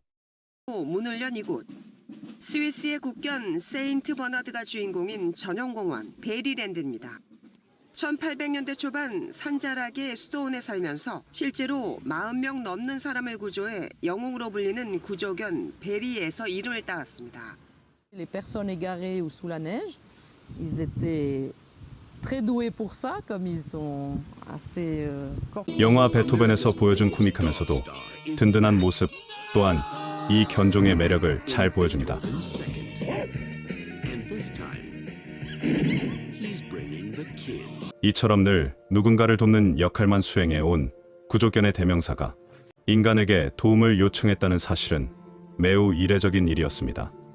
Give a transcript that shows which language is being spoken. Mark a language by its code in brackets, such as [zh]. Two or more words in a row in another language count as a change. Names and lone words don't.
[ko] 문을 연 이곳, 스위스의 국견 세인트 버나드가 주인공인 전용공원 베리랜드입니다. 1800년대 초반 산자락의 수도원에 살면서 실제로 40명 넘는 사람을 구조해 영웅으로 불리는 구조견 베리에서 이름을 따왔습니다. [fr] Les personnes égarées ou sous la neige, ils étaient très doués pour ça, comme ils sont assez [ko] 영화 베토벤에서 보여준 코믹하면서도 든든한 모습 또한 이 견종의 매력을 잘 보여줍니다. 이처럼 늘 누군가를 돕는 역할만 수행해 온 구조견의 대명사가 인간에게 도움을 요청했다는 사실은 매우 이례적인 일이었습니다.